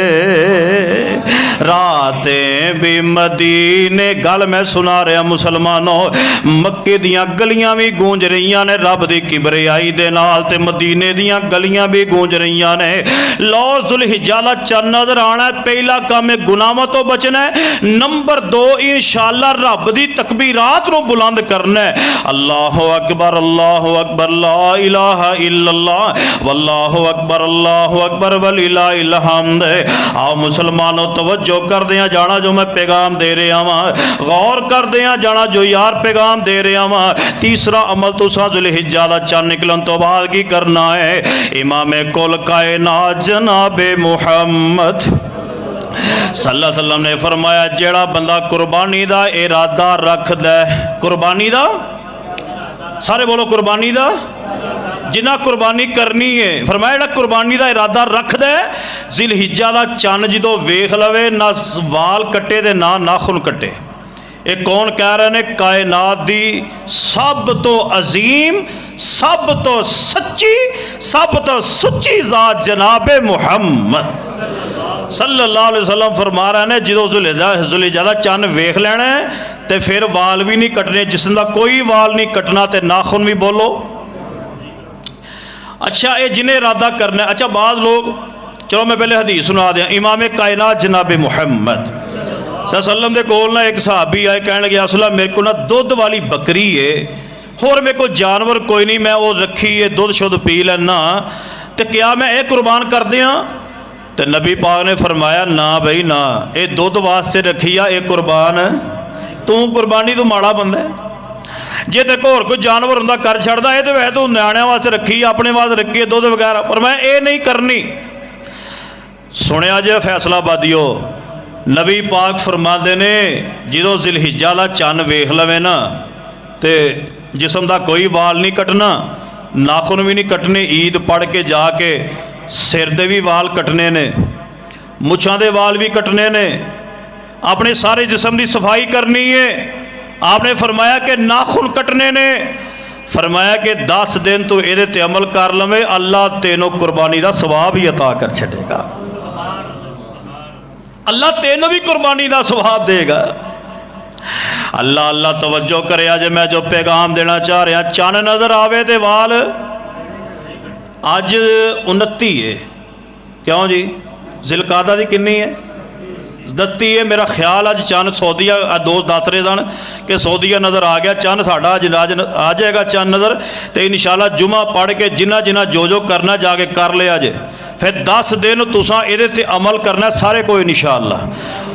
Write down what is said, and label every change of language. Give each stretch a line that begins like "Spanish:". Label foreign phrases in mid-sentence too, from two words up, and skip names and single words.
Punjabi: راتاں وی مدینے، گل میں سنا رہیا مسلمانو، مکے دیاں گلیاں وی گونج رہیاں نے رب دی کبریائی دے نال، تے مدینے دیاں گلیاں وی گونج رہیاں نے. لو ذوالحجہ دا چن نظر آنا ہے، پہلا کم ہے گناہاں توں بچنا ہے، نمبر 2 ان شاء اللہ رب دی تکبیرات نوں بلند کرنا ہے.
Arabic: الله أكبر، الله أكبر، لا إله إلا الله، والله أكبر ولله الحمد.
Punjabi: آؤ مسلمانو توجہ کردے جانا جو میں پیغام دے رہیا واں، غور کردے جانا جو یار پیغام دے رہیا واں. تیجا عمل تساں ذوالحجہ دا چن نکلن توں بعد کی کرنا ہے. امام کل کائنات جنابِ محمد
Arabic: صلى الله عليه وسلم
Punjabi: نے فرمایا، جیہڑا بندہ قربانی دا ارادہ رکھدا ہے، قربانی دا، سارے بولو قربانی دا، جنہاں قربانی کرنی ہے، فرمایا جیہڑا قربانی کا ارادہ رکھدا ہے، ذوالحجہ دا چن جو ویکھ لوے، نہ وال کٹے تے نہ ناخن کٹے.
Urdu: یہ کون کہہ رہے ہیں?
Punjabi: کائنات دی سب توں عظیم، سب توں سچی، سب توں سچی ذات جنابِ محمد
Arabic: صلى الله عليه وسلم
Punjabi: فرما رہے ہیں، جو ذوالحجہ دا چن ویکھ لینا ہے تو فیر وال وی نہیں کٹنے، جسم کا کوئی وال نہیں کٹنا، تو ناخن وی بولو.
Urdu: اچھا، یہ جنہیں ارادہ کرنا ہے.
Punjabi: اچھا، بعد لوگ، چلو میں پہلے حدیث سنا دتا۔ امام کائنات جناب محمد سلم کے کول نہ اک صحابی آئے، کہن لگے اصل میرے کو نہ دودھ والی بکری ہے، ہور میرے کو جانور کوئی نہیں، میں او رکھی ہے، دودھ شدھ پی لینا، تو کیا میں یہ قربان کر دیاں? تو نبی پاک نے فرمایا، نہ بئی نہ، یہ دودھ واسطے رکھی آ، یہ قربان تو قربانی توں ماڑا بندہ ہے. جے تے ہور کوئی جانور ہوندا کر چھڈدا، یہ تو ویسے تو نیانیاں واسطے رکھی، اپنے واسطے رکھی ہے دودھ وغیرہ، پر میں یہ نہیں کرنی. سنیا جے فیصل آبادیو، نبی پاک فرماتے نے، جو ذوالحجہ دا چن ویکھ لوے نہ، تو جسم کا کوئی وال نہیں کٹنا، ناخن وی نہیں کٹنے، عید پڑھ کے جا کے سر دے وی وال کٹنے نے، مچھاں دے وال وی کٹنے نے، اپنے سارے جسم کی صفائی کرنی ہے. آپ نے فرمایا کہ ناخن کٹنے نے، فرمایا کہ 10 دن تو یہ تے عمل کر لوے، اللہ تینوں قربانی کا ثواب ہی عطا کر چھڈے گا، اللہ تینوں وی قربانی کا ثواب دیوے گا. اللہ اللہ توجہ کرے، اج میں جو پیغام دینا چاہ رہیا، چن نظر آوے تے وال، اج 29 ہے، کیوں جی? ذوالقعدہ دی کنی ہے؟ 29 ہے. میرا خیال اج چن سعودیہ، دوست دس رہے سن کہ سعودیہ نظر آ گیا چن، ساڈا اج آ جائے گا چن نظر، تو ان شاء اللہ جمعہ پڑھ کے جنہاں جنہاں جو کرنا جا کے کر لیا جے، فیر 10 دن تساں ایہدے تے عمل کرنا سارے کوئی ان شاء اللہ.